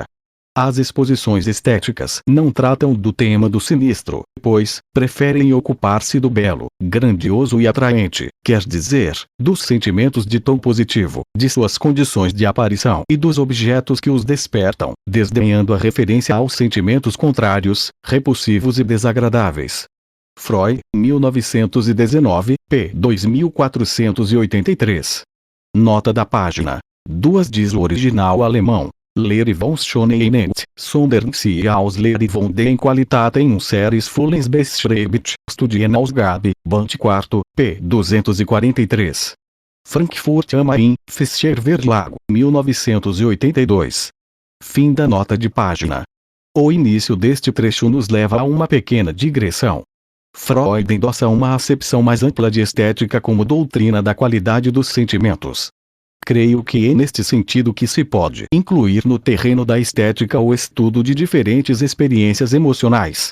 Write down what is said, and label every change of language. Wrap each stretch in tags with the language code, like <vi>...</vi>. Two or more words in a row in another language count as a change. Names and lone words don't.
<pt>As exposições estéticas não tratam do tema do sinistro, pois, preferem ocupar-se do belo, grandioso e atraente, quer dizer, dos sentimentos de tom positivo, de suas condições de aparição e dos objetos que os despertam, desdenhando a referência aos sentimentos contrários, repulsivos e desagradáveis. Freud, 1919, p. 2483. Nota da página 2 diz o original alemão.</pt> <de>Lehre von Schönheit, sondern sie aus Lehre von den Qualitaten unseres Fühlens beschreibt, Studienausgabe, Band 4, p. 243. Frankfurt am Main, Fischer Verlag, 1982.</de> <pt>Fim da nota de página. O início deste trecho nos leva a uma pequena digressão. Freud endossa uma acepção mais ampla de estética como doutrina da qualidade dos sentimentos. Creio que é neste sentido que se pode incluir no terreno da estética o estudo de diferentes experiências emocionais.</pt>